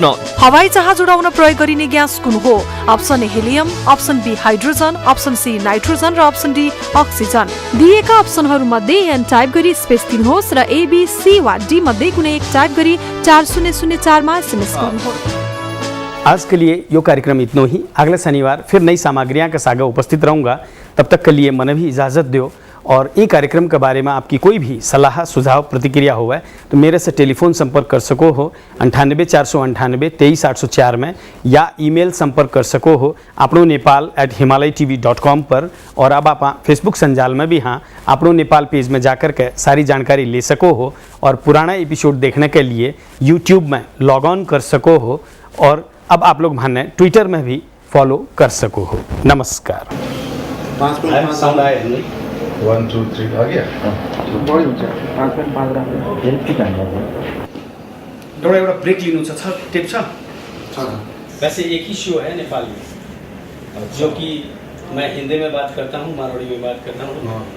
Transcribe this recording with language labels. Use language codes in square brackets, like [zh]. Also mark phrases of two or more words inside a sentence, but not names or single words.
[ne] हवाई जहाज उडाउन प्रयोग गरिने ग्यास कुन हो? [en] option A [ne] हेलियम, [en] option B [ne] हाइड्रोजन, [en] option C [ne] नाइट्रोजन र [en] option D [ne] अक्सिजन। दिएका अप्सनहरू मध्ये एन टाइप गरी स्पेस दिनुहोस् र ए बी सी वा डी मध्ये कुनै एक टाइप गरी 4004 मा SMS गर्नुहोस्। [hi] आज के लिए यो कार्यक्रम इतना ही। अगले शनिवार फिर नई सामग्रियां के साथ उपस्थित रहूंगा। तब तक के लिए मन भी इजाज़त दो, और ये कार्यक्रम के बारे में आपकी कोई भी सलाह सुझाव प्रतिक्रिया हो तो मेरे से टेलीफोन संपर्क कर सको हो 98 498 23 804 में, या ईमेल संपर्क कर सको हो आपनो नेपाल@himalaytv.com पर। और अब आप फेसबुक संजाल में भी हाँ आपनो नेपाल पेज में जाकर के सारी जानकारी ले सको हो, और पुराना एपिसोड देखने के लिए यूट्यूब में [en] log on [hi] कर सको हो, और अब आप लोग माने ट्विटर में भी फॉलो कर सको हो। नमस्कार। 1 2 3 आ गया। [ne] एउटा ब्रेक लिनु छ टेप छ। [hi] वैसे एक ही शो है नेपाल में, जो कि मैं हिंदी में बात करता हूँ, मारवाड़ी में बात करता हूँ।